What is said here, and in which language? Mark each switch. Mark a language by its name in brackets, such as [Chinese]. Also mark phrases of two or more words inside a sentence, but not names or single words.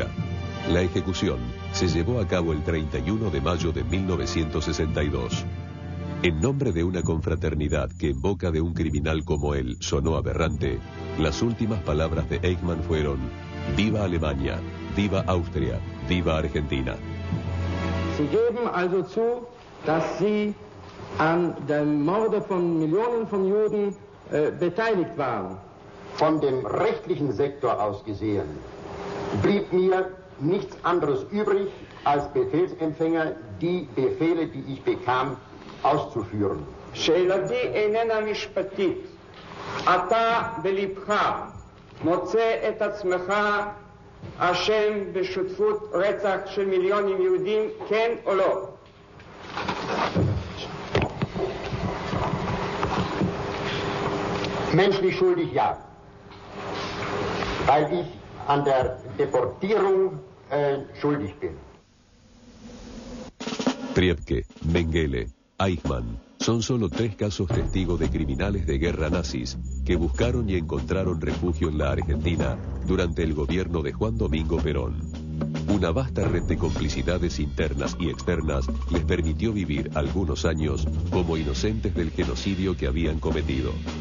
[Spanish] La ejecución se llevó a cabo el 31 de mayo de 1962. En nombre de una confraternidad que en boca de un criminal como él sonó aberrante, las últimas palabras de Eichmann fueron: «Viva Alemania, viva Austria, viva Argentina». [German] Sie geben also zu, dass Sie an dem Morde von Millionen von Juden beteiligt waren. Von dem rechtlichen Sektor aus gesehen blieb mir nichts anderes übrig, als Befehlsempfänger die Befehle, die ich bekam, auszuführen. [Hebrew] שאלתי איננה משפטית. אתה בלבך מוצא את עצמך אשם בשותפות רצח של מיליונים יהודים, כן או לא? [German] Menschlich schuldig, ja. Weil ich an der Deportierung schuldig bin. [Spanish] Triebke, Mengele, Eichmann son solo 3 casos testigos de criminales de guerra nazis que buscaron y encontraron refugio en la Argentina durante el gobierno de Juan Domingo Perón. Una vasta red de complicidades internas y externas les permitió vivir algunos años como inocentes del genocidio que habían cometido.